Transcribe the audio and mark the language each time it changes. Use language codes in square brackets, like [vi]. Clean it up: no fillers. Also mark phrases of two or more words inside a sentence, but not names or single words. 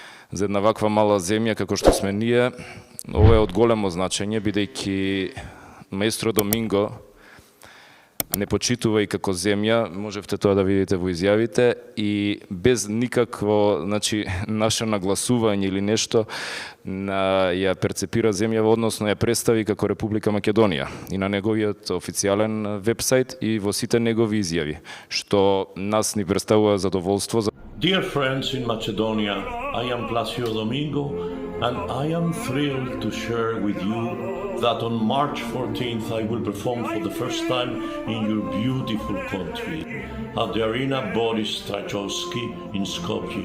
[mk] За една ваква мала земја како што сме ние, ова е од големо значење, бидејќи Маестро Доминго не почитува и како земја, можевте тоа да видите во изјавите, и без никакво, значи, наше нагласување или нешто, ја перцепира земја, односно ја представи како Република Македонија и на неговиот официјален вебсайт и во сите негови изјави, што нас ни представува задоволство. [en] Dear friends in Macedonia, I am Placido Domingo, and I am thrilled to share with you that on March 14th I will perform for the first time in your beautiful country at the Arena Boris Trajkovski in Skopje.